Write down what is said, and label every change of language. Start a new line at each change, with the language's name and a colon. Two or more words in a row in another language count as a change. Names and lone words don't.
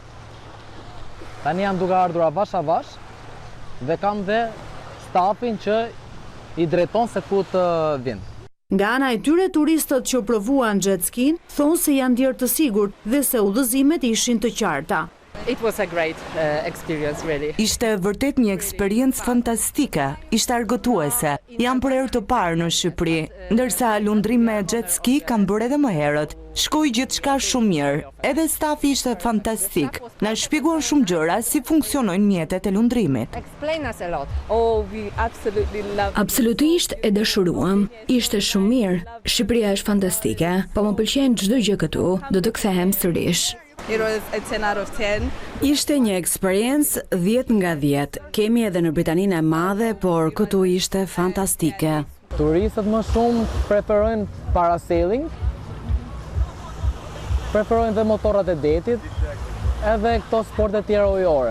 Albanian: Tani janë duke ardhur avash dhe kam dhe stafin që i drejton se ku të vinë. Nga ana e tyre, turistët që provuan
English: jet ski'n
Albanian: thonë se janë ndjerë të sigurt dhe se udhëzimet ishin të qarta.
English: It was a great experience, really.
Albanian: Ishte vërtet një eksperiencë fantastike, ishte argëtuese. Jam për herë të parë në Shqipëri, ndërsa lundrim me
English: jet ski
Albanian: kam bërë edhe më herët. Shkoi gjithçka shumë mirë, edhe stafi ishte fantastik. Na shpjeguan shumë gjëra si funksionojnë mjetet e lundrimit.
English: Explain us a lot. Oh, we absolutely love.
Albanian: Absolutisht e dëshiruam. Ishte shumë mirë. Shqipëria është fantastike, po më pëlqen çdo gjë këtu. Do të kthehem sërish.
English: It was a 10 out of 10.
Albanian: Ishte një eksperiencë 10 nga 10. Kemi edhe në Britaninë e Madhe, por këtu ishte fantastike. Turistët më shumë preferojnë parasailing, preferojnë dhe motorrat e detit, edhe këto sporte tjera ujore.